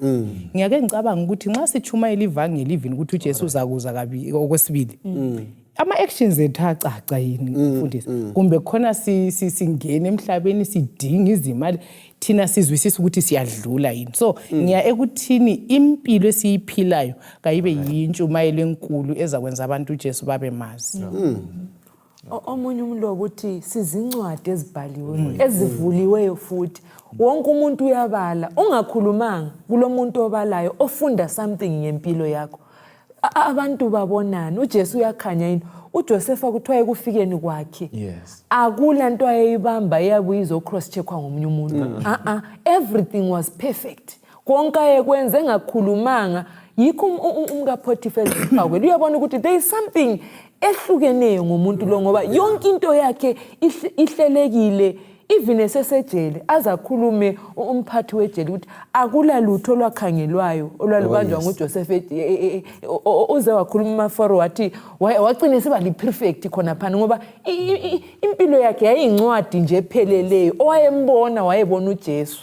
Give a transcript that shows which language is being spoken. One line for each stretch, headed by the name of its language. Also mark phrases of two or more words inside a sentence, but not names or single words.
North Ndebele: Ngiyake ngicabanga ukuthi nxa sitshumayela ivangeli livini ukuthi uJesu uzakuza kabili okwesibili ama-actions ethu acaca yini mfundisi kumbe khona singena emhlabeni sidinga izimali thina sizwisisa ukuthi siyadlula yini so ngiya ekuthini impilo esiyiphilayo kayibe yintshumayelo enkulu ezakwenza abantu uJesu babe mazi. Omunye umlobo uthi sizincwadi ezibhaliweyo ezivuliweyo futhi wonke umuntu uyabala ungakhulumanga kulomuntu obalayo ofunda something ngempilo yakho abantu babonana uJesu uyakhanya yini uJosefa kuthiwa ekufikeni kwakhe akula nto ayeyibamba eyabuye izocross checkwa ngomunye umuntu
English: everything was perfect
North Ndebele: konke ayekwenze engakhulumanga yikho umkaPotifar eziphawele uyabona ukuthi
English: there is something
North Ndebele: ehlukeneyo ngomuntu lo ngoba yonke into yakhe ihlelekile even esesejele azakhulume umphathi wejele ukuthi akula lutho lwakhangelwayo olwalubanjwa nguJosefa uze wakhuluma mafaro wathi wagcina siba liperfect khona phana ngoba impilo yakhe yayincwadi nje epheleleyo owayembona wayebona uJesu.